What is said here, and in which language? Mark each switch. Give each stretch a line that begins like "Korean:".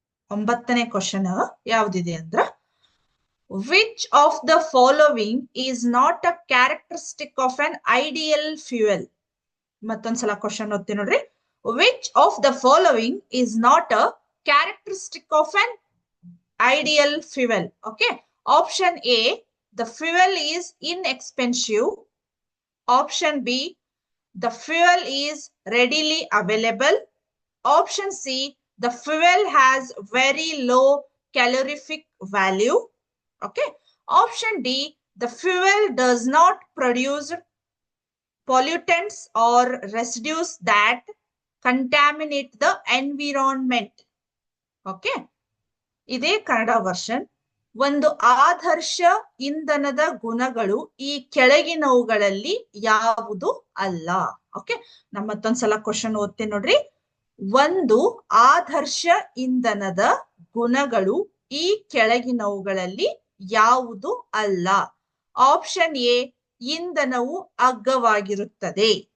Kannada: 9ನೇ question ಯಾವ್ದಿದೆ ಅಂದ್ರ,
English: Which of the following is not a characteristic of an ideal fuel?
Kannada: ಮತ್ತೊಂದ್ಸಲ question ಓದ್ತೀನಿ ನೋಡ್ರಿ.
English: Which of the following is not a characteristic of an ideal fuel? Okay, option A the fuel is inexpensive, option B the fuel is readily available, option C the fuel has very low calorific value, okay, option D the fuel does not produce pollutants or residues that contaminate the environment.
Kannada: Okay, ಇದೇ Kannada version. ಒಂದು ಆದರ್ಶ ಇಂಧನದ ಗುಣಗಳು ಈ ಕೆಳಗಿನವುಗಳಲ್ಲಿ ಯಾವುದು ಅಲ್ಲ? Okay, ನಮ್ಮ ಮತ್ತೊಂದ್ಸಲ question ಓದ್ತೀನಿ ನೋಡ್ರಿ. ಒಂದು ಆದರ್ಶ ಇಂಧನದ ಗುಣಗಳು ಈ ಕೆಳಗಿನವುಗಳಲ್ಲಿ ಯಾವುದು ಅಲ್ಲ? ಆಪ್ಷನ್ ಎ ಇಂಧನವು ಅಗ್ಗವಾಗಿರುತ್ತದೆ,